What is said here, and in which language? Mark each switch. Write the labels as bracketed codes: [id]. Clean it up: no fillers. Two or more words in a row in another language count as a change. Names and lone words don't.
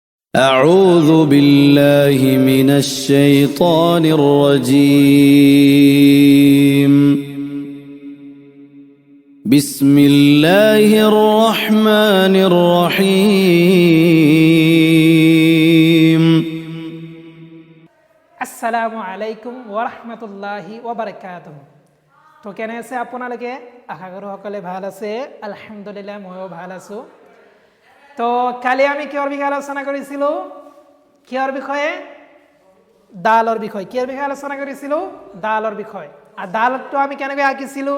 [ar] أعوذ بالله من الشيطان الرجيم بسم الله الرحمن الرحيم السلام عليكم ورحمة الله وبركاته. [as] তো কেনে আছে আপোনালোকে? আশা কৰোঁ সকলে ভাল আছে। আলহামদুলিল্লাহ ময়ো ভাল আছো। তো কালি আমি কিহৰ বিষয়ে আলোচনা কৰিছিলোঁ? কিহৰ বিষয়ে? ডালৰ বিষয়ে। কিহৰ বিষয়ে আলোচনা কৰিছিলোঁ? ডালৰ বিষয়ে। আৰু ডালটো আমি কেনেকৈ আঁকিছিলোঁ?